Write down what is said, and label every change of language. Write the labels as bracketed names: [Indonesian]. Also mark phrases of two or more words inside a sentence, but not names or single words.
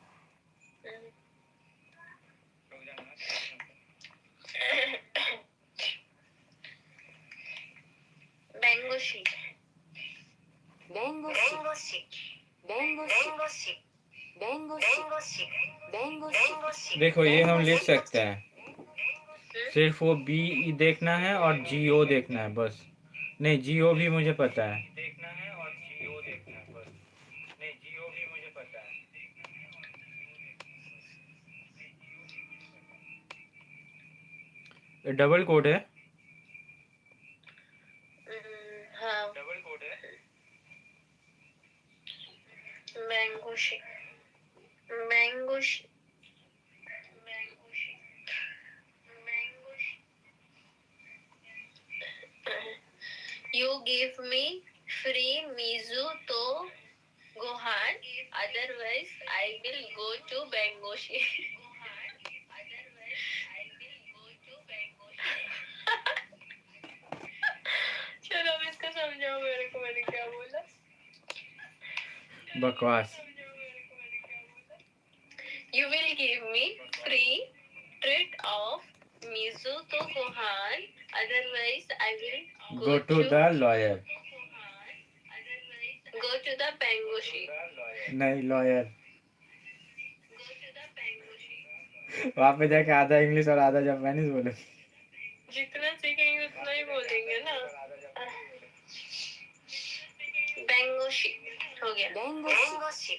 [English] Mango shake. [Japanese] 弁護士弁護士弁護士弁護士 [Hindi] देखो ये हम लिख सकते हैं, सिर्फ वो बी देखना है और GO देखना है बस। नहीं GO भी मुझे पता है। देखना है और GO देखना है बस। नहीं GO भी मुझे पता है। ये डबल कोड है। हाँ डबल कोड है। [English] Mango shake. Mango shake. You give me free [Japanese] 水とご飯, [English] otherwise I will go to Bengoshi. [Hindi] चलो अब इसको समझाओ मेरे को, मैंने क्या बोला? बकवास। [English] You will give me free treat of [Japanese] 水とご飯, [English] otherwise I will Go to the lawyer. go to the Bengoshi. [Hindi] नहीं लॉयर। वहाँ पे जाके आधा इंग्लिश और आधा जापानीज बोलो। जितना सीखेंगे उतना ही बोलेंगे ना। बेंगोशी हो गया। बेंगोशी